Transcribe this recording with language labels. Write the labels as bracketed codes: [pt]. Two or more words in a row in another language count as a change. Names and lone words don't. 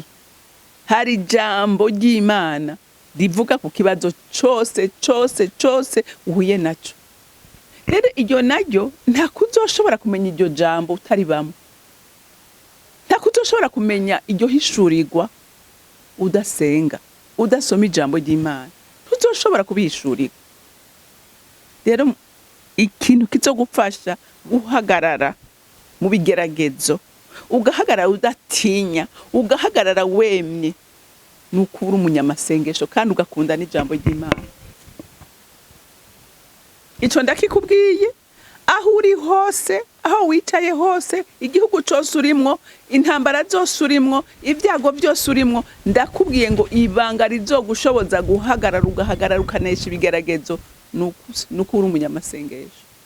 [rn] Hari ijambo ry'Imana rivuga ku kibazo cyose uhuye naco. Rero iryo naryo nta kuzoshobora kumenya iryo jambo utari bamwe. Nta kuzoshobora kumenya iryo hishurirwa udasenga, udasoma ijambo ry'Imana. Tuzoshobora kubihishurirwa. Rero ikintu kizogufasha guhagarara mu bigeragezo, ugahagarara udatinya, ugahagarara wemye, nukuri umunyamasengesho kandi ugakunda n'ijambo ry'Imana. Ico ndakikubwiye, aho uri hose, aho wicaye hose, igihugu cyose urimwo, intambara zose urimwo, ibyago byose urimwo, ndakubwiye ngo ibanga rizogushoboza guhagarara, ugahagarara ukanesha ibigeragezo, nukuri umunyamasengesho.